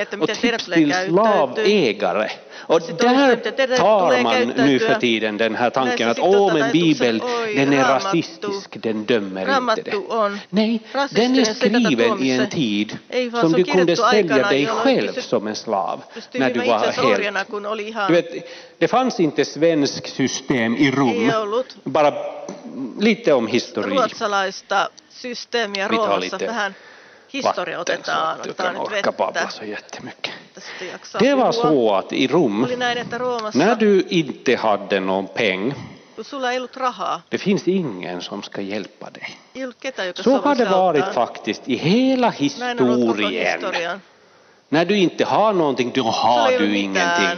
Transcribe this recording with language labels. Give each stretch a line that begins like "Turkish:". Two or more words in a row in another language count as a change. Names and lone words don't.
Swedish: Och tips till slavägare. Och där tar man nu för tiden den här tanken att men Bibeln den är rasistisk, den dömer inte det. Nej, den är skriven i en tid som du kunde sälja dig själv som en slav när du var helt. Du vet, det fanns inte svensk system i Rom. Bara lite om historia.
Finnish: Ruotsalaista systeemiä Roomassa vähän. Historia otetaan nyt vettä.
Swedish: Så jättemycket. Det var så att i Rom, när du inte hade någon peng, det finns ingen som ska hjälpa dig. Så har det varit faktiskt i hela historien. När du inte har någonting, då har du ingenting.